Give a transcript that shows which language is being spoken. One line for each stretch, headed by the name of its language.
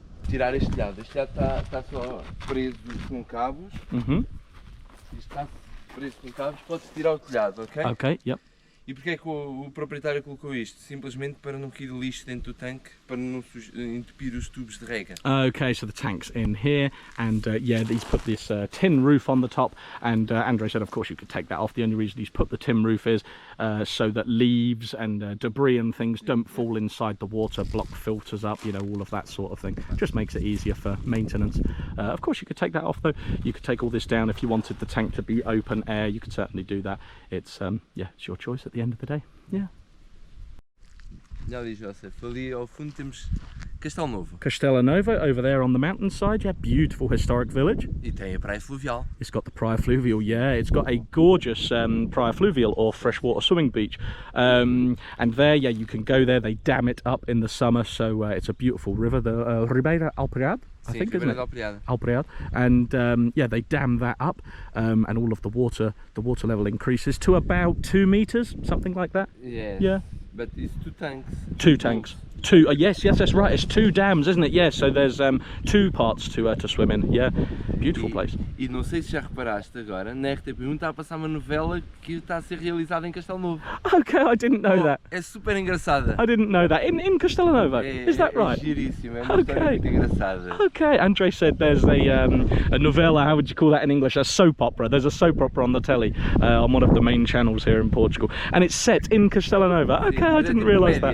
Portuguese: Tirar este telhado está só preso com cabos. Isto está preso com cabos, pode-se tirar o telhado, ok?
English: Ok, yep.
Portuguese: E porquê é que o proprietário colocou isto? Simplesmente para não cair lixo dentro do tanque, para não entupir os tubos de rega.
English: Okay, so the tank's in here, and yeah, he's put this tin roof on the top, and Andre said of course you could take that off. The only reason he's put the tin roof is so that leaves and debris and things don't fall inside the water, block filters up, you know, all of that sort of thing. Just makes it easier for maintenance. Of course you could take that off though. You could take all this down if you wanted the tank to be open air. You could certainly do that. It's yeah, it's your choice at the end of the day. Yeah.
Portuguese: Já diz, Joseph, ali ao fundo temos Castelo Novo.
English: Castelo Novo over there on the mountainside, yeah, beautiful historic village.
Portuguese: E tem a praia fluvial.
English: It's got the praia fluvial, yeah, it's got a gorgeous praia fluvial or freshwater swimming beach. And there, yeah, you can go there, they dam it up in the summer, so it's a beautiful river, the Ribeira Alpargata, I think, isn't it? Alpargata. And yeah, they dam that up, and all of the water level increases to about 2 meters, something like that. Yes. Yeah. But it's two tanks. Two tanks. Two. Yes, that's right. It's two dams, isn't it? Yes. So there's two parts to swim in. Yeah. Beautiful place.
Portuguese: E não sei se já reparaste agora, na RTP1 está a passar uma novela que está a ser realizada em Castelo Novo.
English: Okay, I didn't know that.
Portuguese: É super engraçada.
English: I didn't know that. In Castelo Novo. Is that right?
Portuguese: É giríssimo. É uma história muito engraçada.
English: Okay. Andre said there's a novella. How would you call that in English? A soap opera. There's a soap opera on the telly on one of the main channels here in Portugal, and it's set in Castelo Novo. Okay, I didn't realise that.